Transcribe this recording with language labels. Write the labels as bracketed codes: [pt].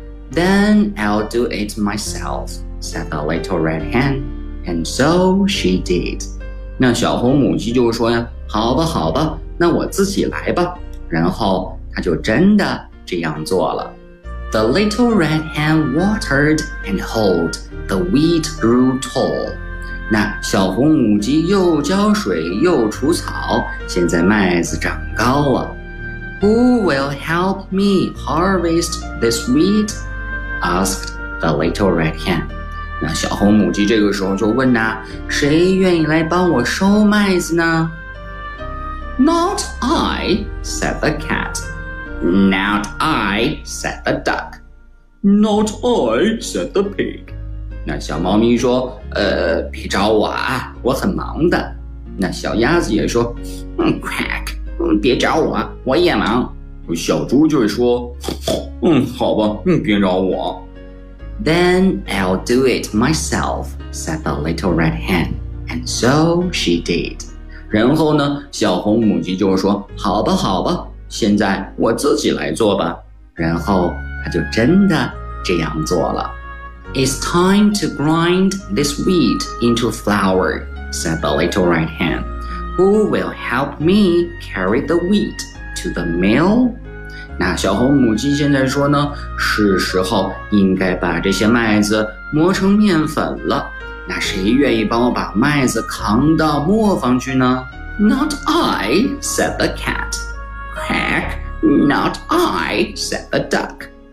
[en] Then I'll do it myself, said the little red hen. And so she did. [zh] 那小红母鸡就说呀好吧好吧那我自己来吧。然后他就真的这样做了。 [en] The little red hen watered and hoed, the wheat grew tall. [zh] 那小红母鸡又浇水又除草现在麦子长高了。 [en] Who will help me harvest this wheat? Asked the little red hen. [zh] 那小红母鸡这个时候就问谁愿意来帮我收麦子呢？ [en] Not I, said the cat. Not I, said the duck. Not I, said the pig. [zh] 那小猫咪说别找我啊我很忙的。那小鸭子也说 quack, 别找我我也忙。小猪就说好吧别找我。 [en] Then I'll do it myself, said the little red hen. And so she did. [zh] 然后呢小红母鸡就说好吧好吧现在我自己来做吧。然后她就真的这样做了。 [en] It's time to grind this wheat into flour, said the little red hen. Who will help me carry the wheat to the mill? [zh] 那小红母鸡现在说呢是时候应该把这些麦子磨成面粉了。那谁愿意帮我把麦子扛到磨坊去呢 [en] ？Not I, said the cat. Quack, not I, said the duck.